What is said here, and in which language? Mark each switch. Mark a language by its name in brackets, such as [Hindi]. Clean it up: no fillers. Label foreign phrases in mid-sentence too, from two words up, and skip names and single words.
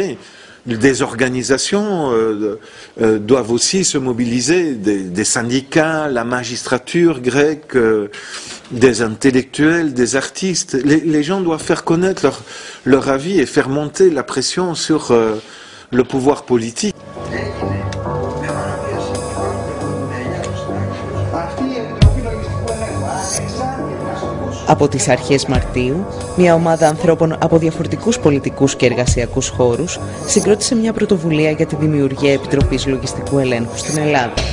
[French] Des organisations doivent aussi se mobiliser, des syndicats, la magistrature grecque, des intellectuels, des artistes. Les gens doivent faire connaître leur avis et faire monter la pression sur le pouvoir politique. [Greek] Από τις αρχές Μαρτίου, μια ομάδα ανθρώπων από διαφορετικούς πολιτικούς και εργασιακούς χώρους συγκρότησε μια πρωτοβουλία για τη δημιουργία Επιτροπής Λογιστικού Ελέγχου στην Ελλάδα.